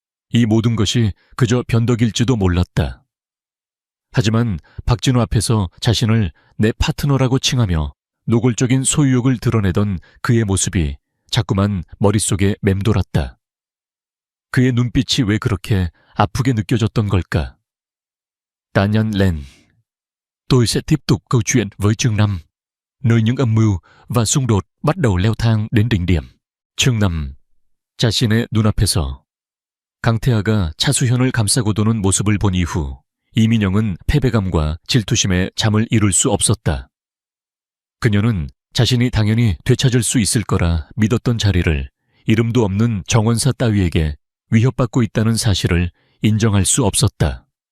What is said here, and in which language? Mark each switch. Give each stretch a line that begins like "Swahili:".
Korean: 이 모든 것이 그저 변덕일지도 몰랐다. 하지만 박진우 앞에서 자신을 내 파트너라고 칭하며 노골적인 소유욕을 드러내던 그의 모습이 자꾸만 머릿속에 맴돌았다. 그의 눈빛이 왜 그렇게 아프게 느껴졌던 걸까? Tạ Nhân Lên.
Vietnamese: Tôi sẽ tiếp tục câu chuyện với chương 5, nơi những âm mưu và xung đột bắt đầu leo thang đến đỉnh điểm. chương 5.
Korean: 자신의 눈앞에서 강태하가 차수현을 감싸고 도는 모습을 본 이후 이민영은 패배감과 질투심에 잠을 이룰 수 없었다. 그녀는 자신이 당연히 되찾을 수 있을 거라 믿었던 자리를 이름도 없는 정원사 따위에게 위협받고 있다는 사실을 인정할 수 없었다.